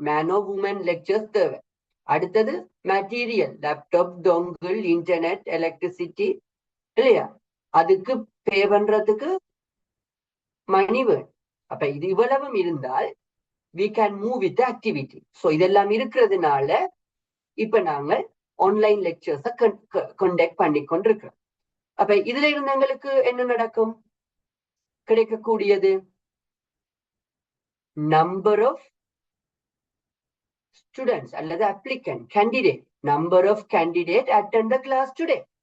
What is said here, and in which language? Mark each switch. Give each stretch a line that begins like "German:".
Tamil: Man ஓ woman lectures தேவை. அடுத்தது material, laptop, dongle, internet, electricity, இல்லையா? அதுக்கு பே பண்றதுக்கு மணி வேணும். அப்ப இது இவ்வளவும் இருந்தால்
English: we can move with the activity.
Tamil: So இதெல்லாம் இருக்கிறதுனால இப்ப நாங்கள் ஆன்லைன் லெக்சர்ஸை கண்டக்ட் பண்ணி கொண்டிருக்கிறோம். அப்ப இதுல இருந்து எங்களுக்கு என்ன நடக்கும்? கிடைக்கக்கூடியது
English: Number of students அல்லது applicant, candidate, number of candidate attend the class today.